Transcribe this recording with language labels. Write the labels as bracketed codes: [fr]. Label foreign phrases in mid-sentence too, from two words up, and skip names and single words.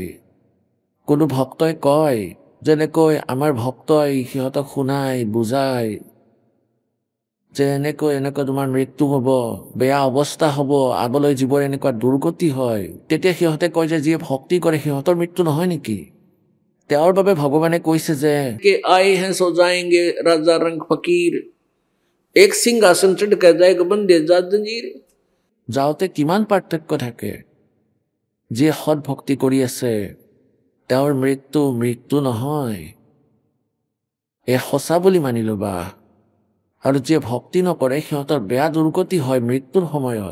[as] কোনো ভক্তই কয়, যেনেকৈ আমাৰ ভক্তই সিহঁতক শুনাই বুজায় যে এনেকৈ তোমাৰ মৃত্যু হ'ব, বেয়া অৱস্থা হ'ব, আগলৈ জীৱৰ এনেকুৱা দুৰ্গতি হয়, তেতিয়া সিহঁতে কয় যে যিয়ে ভক্তি কৰে সিহঁতৰ মৃত্যু নহয় নেকি? তেওঁৰ বাবে ভগৱানে কৈছে যে [hi] आए हैं सो जाएंगे राजा रंग फकीर, एक सिंहासन चढ़ कर जाएगा बंदे जा जंजीर। [as] যাওঁতে কিমান পাৰ্থক্য থাকে। যিয়ে সৎ ভক্তি কৰি আছে তেওঁৰ মৃত্যু নহয়, এয়া সঁচা বুলি মানি ল'বা। আৰু যিয়ে ভক্তি নকৰে সিহঁতৰ বেয়া দুৰ্গতি হয় মৃত্যুৰ সময়ত।